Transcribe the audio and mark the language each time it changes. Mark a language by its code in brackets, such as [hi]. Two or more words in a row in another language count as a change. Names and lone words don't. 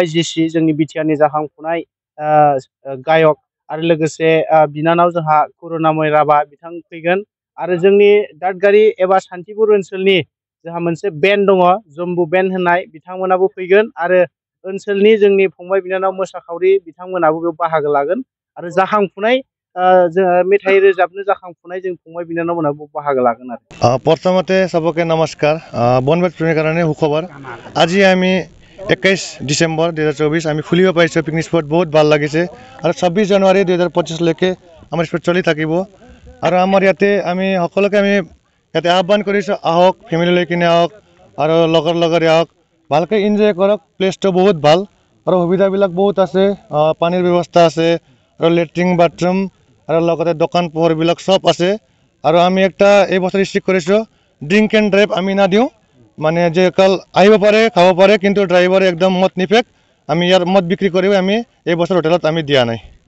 [brx] जेसि जोंनि बिटिआरनि जाखांफुनाय गायक आरो लोगोसे बिनानाव जोंहा करुणामय राभा बिथां फैगोन आरो जोंनि दादगारि एबा सान्थिपुर ओनसोलनि जोंहा मोनसे बेन्ड दङ जम्बु बेन्ड होननाय बिथांमोनाबो फैगोन आरो ओनसोलनि जोंनि फंबाय बिनानाव मोसाखावरि बिथांमोनाबो बेयाव बाहागो लागोन आरो जाखांफुनाय जोङो मेथाइ रोजाबनो जाखांफुनाय जों फंबाय बिनानावमोनाबो बाहागो लागोन आरो [hi] प्रथमते सबके नमस्कार [as] বনভোজ প্ৰেমীৰ কাৰণে সুখবৰ আজি আমি 21 ডিসেম্বৰ 2024 আমি খুলিব পাৰিছোঁ [en] picnic spot [as] বহুত ভাল লাগিছে আৰু 26 জানুৱাৰী 2025 লৈকে আমাৰ স্পট চলি থাকিব আৰু আমাৰ ইয়াতে আমি সকলোকে আমি ইয়াতে আহ্বান কৰিছোঁ আহক ফেমিলি লৈ কিনে আহক আৰু লগৰ আহক ভালকে এনজয় কৰক প্লেসটো বহুত ভাল আৰু সুবিধাবিলাক বহুত আছে পানীৰ ব্যৱস্থা আছে আৰু [en] latrine bathroom [as] আৰু লগতে দোকান পোহৰবিলাক সব আছে আৰু আমি একটা এই বছৰ ষ্ট্ৰিক কৰিছোঁ [en] drink and drive [as] আমি নাদিওঁ মানে যে কাল আহিব পাৰে খাব পাৰে কিন্তু ড্ৰাইভাৰে একদম মদ নিফেক আমি ইয়াৰ মদ বিক্ৰী কৰি আমি এই বছৰ হোটেলত আমি দিয়া নাই